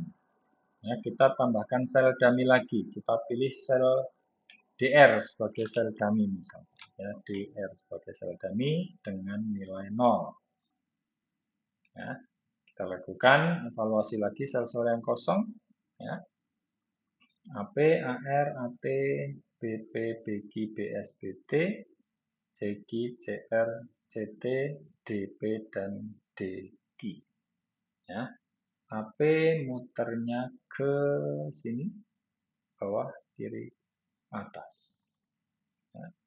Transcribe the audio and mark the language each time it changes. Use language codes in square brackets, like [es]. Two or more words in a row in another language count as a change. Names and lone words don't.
[id] Ya, kita tambahkan sel dummy lagi. Kita pilih sel DR sebagai sel dummy misalnya. Ya, DR sebagai sel dummy dengan nilai 0. Ya, kita lakukan evaluasi lagi sel-sel yang kosong. Ya. AP, AR, AT, BP, BQ, BS, BT, CQ, CR, CT, DP, dan DQ. Ya. AP muternya ke sini, bawah, kiri, atas. Ya.